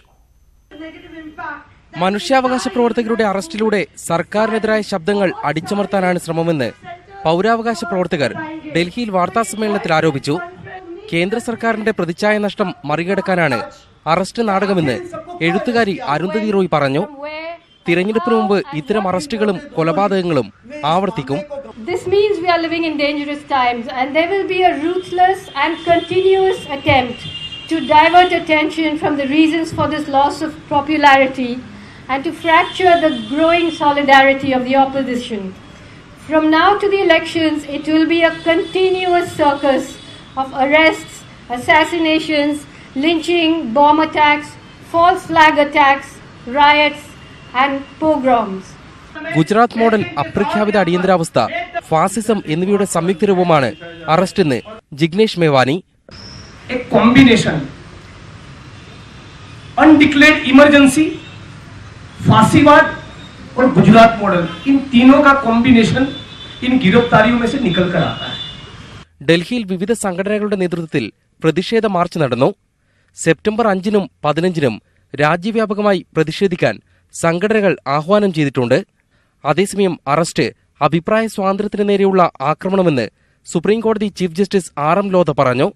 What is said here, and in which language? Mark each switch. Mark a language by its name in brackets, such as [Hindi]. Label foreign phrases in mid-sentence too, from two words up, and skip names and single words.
[Malayalam] മനുഷ്യാവകാശ പ്രവർത്തകരുടെ അറസ്റ്റിലൂടെ സർക്കാരിനെതിരായ ശബ്ദങ്ങൾ അടിച്ചമർത്താനാണ് ശ്രമമെന്ന് പൗരാവകാശ പ്രവർത്തകർ ഡൽഹിയിൽ വാർത്താസമ്മേളനത്തിൽ ആരോപിച്ചു. കേന്ദ്ര സർക്കാരിന്റെ പ്രതിച്ഛായ നഷ്ടം മറികടക്കാനാണ് അറസ്റ്റ് നാടകമെന്ന് എഴുത്തുകാരി അരുന്ധതി റോയ് പറഞ്ഞു. തിരഞ്ഞെടുപ്പിന് മുമ്പ് ഇത്തരം അറസ്റ്റുകളും കൊലപാതകങ്ങളും ആവർത്തിക്കും. [English] This means we are living in dangerous times and there will be a ruthless and continuous attempt to divert attention from the reasons for this loss of popularity and to fracture the growing solidarity of the opposition. From now to the elections, it will be a continuous circus of arrests, assassinations, lynching, bomb attacks, false flag attacks, riots and pogroms. [Malayalam] ഗുജറാത്ത് മോഡൽ അപ്രഖ്യാപിത അടിയന്തരാവസ്ഥ, ഫാസിസം എന്നിവയുടെ സംയുക്ത രൂപമാണ് അറസ്റ്റ് എന്ന് ജിഗ്നേഷ് മേവാനി. [Hindi] एक कॉम्बिनेशन [English] undeclared emergency, [Hindi] फांसीवाद और गुजरात मॉडल, इन तीनों का कॉम्बिनेशन इन गिरफ्तारियों में से निकल कर आता है. [Malayalam] ഡൽഹിയിൽ വിവിധ സംഘടനകളുടെ നേതൃത്വത്തിൽ പ്രതിഷേധ മാർച്ച് നടന്നു. സെപ്റ്റംബർ 5-നും 15-നും രാജ്യവ്യാപകമായി പ്രതിഷേധിക്കാൻ സംഘടനകൾ ആഹ്വാനം ചെയ്തിട്ടുണ്ട്. അതേസമയം അറസ്റ്റ് അഭിപ്രായ സ്വാതന്ത്ര്യത്തിന് നേരെയുള്ള ആക്രമണമെന്ന് സുപ്രീംകോടതി ചീഫ് ജസ്റ്റിസ് RM ലോധ പറഞ്ഞു.